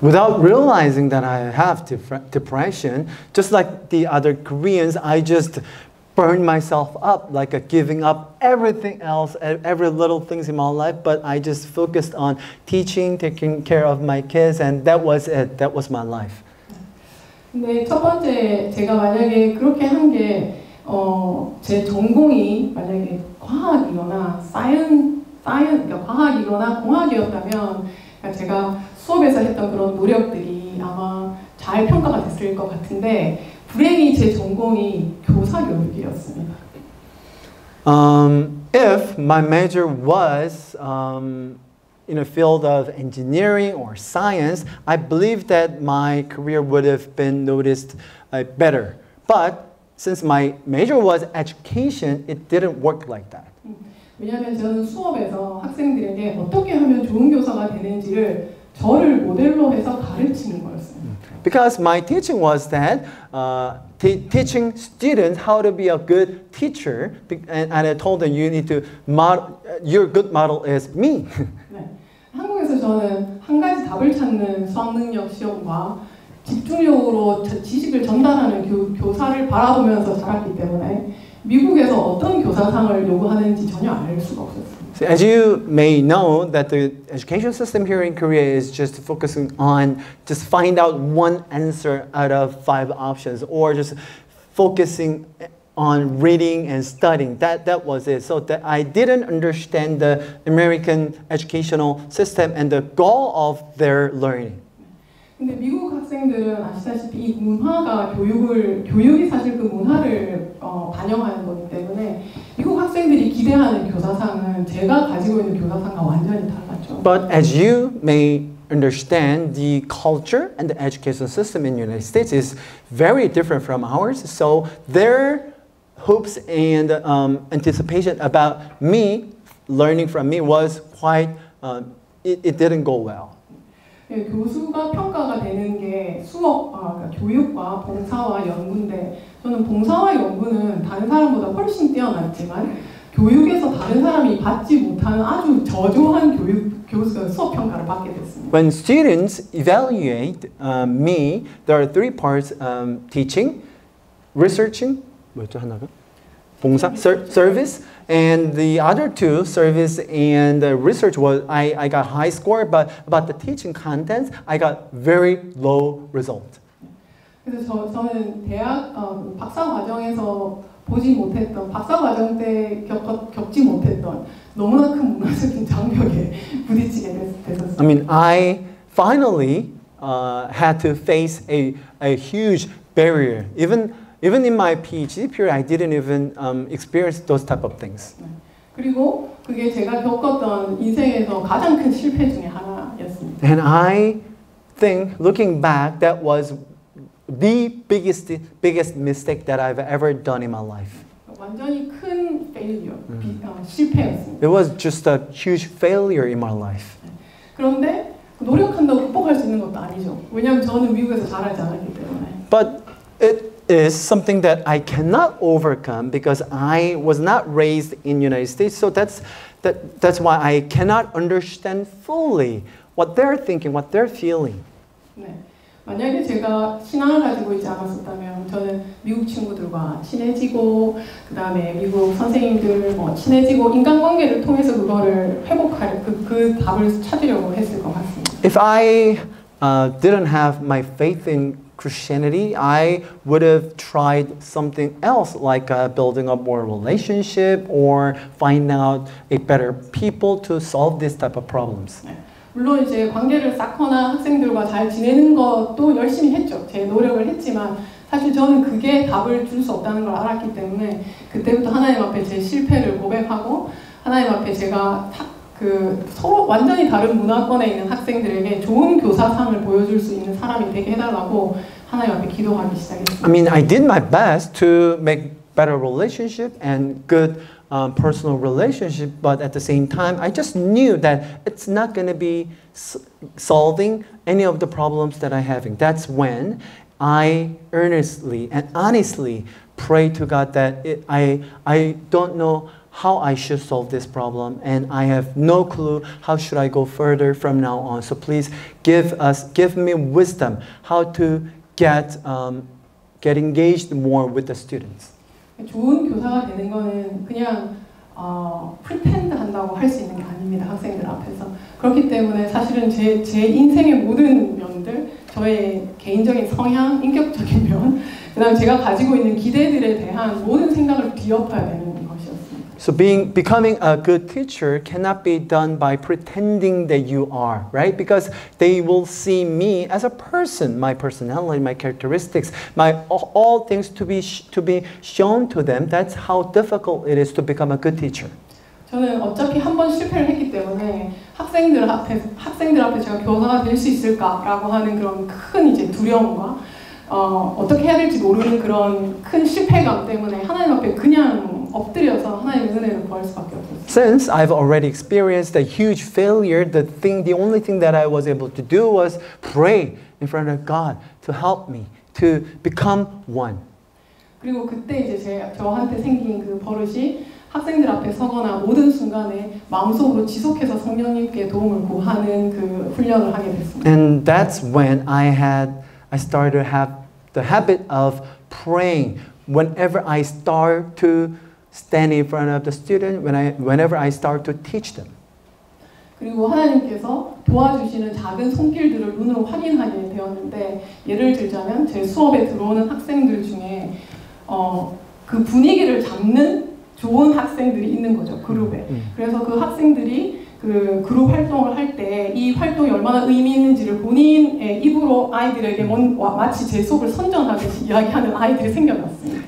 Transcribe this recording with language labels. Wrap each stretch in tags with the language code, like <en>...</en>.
<en>Without realizing that I have depression, just like the other Koreans, I just burned myself up, like giving up everything else, every little things in my life, but I just focused on teaching, taking care of my kids, and that was it. That was my life.</en> <ko>근데 첫 번째 제가 만약에 그렇게 한 게 제 전공이 만약에 과학이거나 그러니까 과학이거나 공학이었다면 그러니까 제가 수업에서 했던 그런 노력들이 아마 잘 평가가 됐을 것 같은데 불행히 제 전공이 교사 교육이었습니다.</ko> <en>If my major was in a field of engineering or science, I believe that my career would have been noticed better. But since my major was education, it didn't work like that.</en> <ko>왜냐하면 저는 수업에서 학생들에게 어떻게 하면 좋은 교사가 되는지를 저를 모델로 해서 가르치는 거였어요.</ko> <en>Because my teaching was that teaching students how to be a good teacher, and I told them you need to your good model is me.</en> <ko>네. 한국에서 저는 한 가지 답을 찾는 수학 능력 시험과 집중력으로 지식을 전달하는 교사를 바라보면서 자랐기 때문에 미국에서 어떤 교사상을 요구하는지 전혀 알 수가 없었어요.</ko> <en>So as you may know, that the education system here in Korea is just focusing on just find out one answer out of 5 options, or just focusing on reading and studying. That was it. So that I didn't understand the American educational system and the goal of their learning.</en> <ko>근데 미국 학생들은 아시다시피 이 문화가 교육이 사실 그 문화를 반영하는 거기 때문에 미국 학생들이 기대하는 교사상은 제가 가지고 있는 교사상과 완전히 달랐죠.</ko> <en>But as you may understand, the culture and the education system in the United States is very different from ours. So their hopes and anticipation about me, learning from me, was quite, it didn't go well.</en> <ko>예, 교수가 평가가 되는 게 그러니까 교육과 봉사와 연구인데 저는 봉사와 연구는 다른 사람보다 훨씬 뛰어났지만 교육에서 다른 사람이 받지 못하는 아주 저조한 수업 평가를 받게 됐습니다.</ko> <en>When students evaluate me, there are 3 parts: teaching, researching,</en> <ko>뭐였죠 하나가?</ko> <en>봉사, service, and the other 2, service and research, was I got high score, but about the teaching contents, I got very low result.</en> <ko>그래서 저는 대학 박사 과정에서 보지 못했던, 박사 과정 때 겪지 못했던 너무나 큰 문화적인 장벽에 부딪히게 됐었어요.</ko> <en>I mean, I finally had to face a huge barrier. Even in my PhD period, I didn't even experience those type of things.</en> <ko>그리고 그게 제가 겪었던 인생에서 가장 큰 실패 중에 하나였습니다.</ko> <en>And I think, looking back, that was the biggest mistake that I've ever done in my life.</en> <ko>완전히 큰</ko> <en>failure,</en> <ko>실패였습니다.</ko> <en>It was just a huge failure in my life.</en> <ko>그런데 노력한다고 극복할 수 있는 것도 아니죠. 왜냐하면 저는 미국에서 자라지 않았기 때문에.</ko> <en>But it is something that I cannot overcome because I was not raised in the United States. So that's why I cannot understand fully what they're thinking, what they're feeling.</en> <ko>네. 만약에 제가 신앙을 가지고 있지 않았었다면 저는 미국 친구들과 친해지고 그 다음에 미국 선생님들 친해지고 인간관계를 통해서 그거를 회복할 그 답을 찾으려고 했을 것 같습니다.</ko> <en>If I didn't have my faith in Christianity, I would have tried something else, like building up more relationship or finding out a better people to solve this type of problems.</en> <ko>네. 물론 이제 관계를 쌓거나 학생들과 잘 지내는 것도 열심히 했죠. 제 노력을 했지만 사실 저는 그게 답을 줄 수 없다는 걸 알았기 때문에 그때부터 하나님 앞에 제 실패를 고백하고 하나님 앞에 제가 서로 완전히 다른 문화권에 있는 학생들에게 좋은 교사상을 보여줄 수 있는 사람이 되게 해달라고 하나님 앞에 기도하기 시작했습니다.</ko> <en>I mean, I did my best to make better relationship and good personal relationship, but at the same time, I just knew that it's not going to be solving any of the problems that I'm having. That's when I earnestly and honestly pray to God that I don't know how I should solve this problem, and I have no clue how should I go further from now on. So please give me wisdom how to get engaged more with the students.</en> <ko>좋은 교사가 되는 거는 그냥</ko> <en>pretend</en> <ko>한다고 할 수 있는 게 아닙니다. 학생들 앞에서. 그렇기 때문에 사실은 제 인생의 모든 면들, 저의 개인적인 성향, 인격적인 면, 그다음에 제가 가지고 있는 기대들에 대한 모든 생각을 뒤엎어야 되는 것이었습니다.</ko> <en>So becoming a good teacher cannot be done by pretending that you are, right? Because they will see me as a person, my personality, my characteristics, all things to be shown to them. That's how difficult it is to become a good teacher.</en> <ko>저는 어차피 한 번 실패를 했기 때문에 학생들 앞에 제가 교사가 될 수 있을까라고 하는 그런 큰 이제 두려움과 어떻게 해야 될지 모르는 그런 큰 실패감 때문에 하나님 앞에 그냥 엎드려서 하나님의 은혜를 구할 수밖에 없었어요.</ko> <en>Since I've already experienced a huge failure, the only thing that I was able to do was pray in front of God to help me to become one.</en> <ko>그리고 그때 이제 저한테 생긴 그 버릇이 학생들 앞에 서거나 모든 순간에 마음속으로 지속해서 성령님께 도움을 구하는 그 훈련을 하게 됐습니다.</ko> <en>And that's when I started to have the habit of praying whenever I start to stand in front of the student, whenever I start to teach them.</en> <ko>그리고 하나님께서 도와주시는 작은 손길들을 눈으로 확인하게 되었는데, 예를 들자면 제 수업에 들어오는 학생들 중에 그 분위기를 잡는 좋은 학생들이 있는 거죠, 그룹에. 그래서 그 학생들이 그 그룹 활동을 할 때 이 활동이 얼마나 의미 있는지를 본인의 입으로 아이들에게 마치 제 수업을 선전하듯이 이야기하는 아이들이 생겨났습니다.</ko>